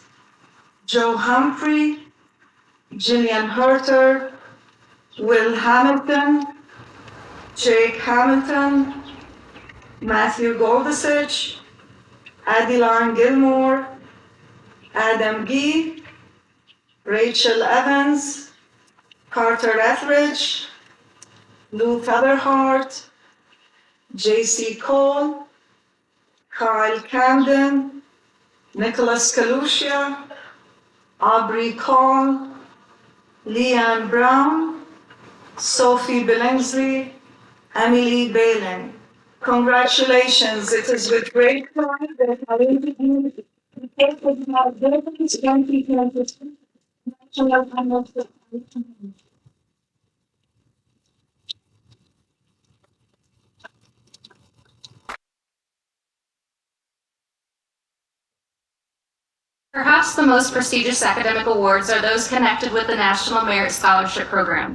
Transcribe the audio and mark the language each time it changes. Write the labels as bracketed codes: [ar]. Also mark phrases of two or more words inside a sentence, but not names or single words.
[en] Joe Humphrey, Gillian Herter, Will Hamilton, Jake Hamilton, Matthew Goldisich, Adeline Gilmore, Adam Gee, Rachel Evans, Carter Etheridge, Lou Featherhart, J.C. Cole, Kyle Camden, Nicholas Kalusia, Aubrey Cole, Leanne Brown, Sophie Billingsley, Emily Balin. Congratulations, it is with great pride that I introduce the Valedictory 2022 National Honor Society. Perhaps the most prestigious academic awards are those connected with the National Merit Scholarship Program.